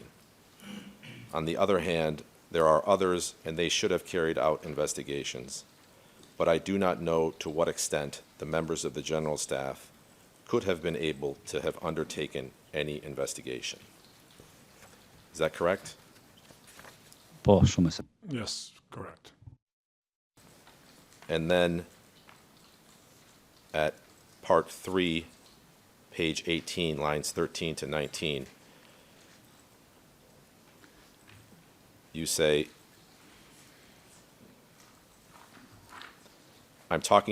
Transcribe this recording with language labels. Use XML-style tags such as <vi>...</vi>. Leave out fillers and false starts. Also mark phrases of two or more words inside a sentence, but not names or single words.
<en>On the other hand, there are others, and they should have carried out investigations, but I do not know to what extent the members of the general staff could have been able to have undertaken any investigation. Is that correct?</en> <sq>Po, shumë e se.</sq> <en>Yes, correct. And then at part 3, page 18, lines 13 to 19, you say, I'm talking</en>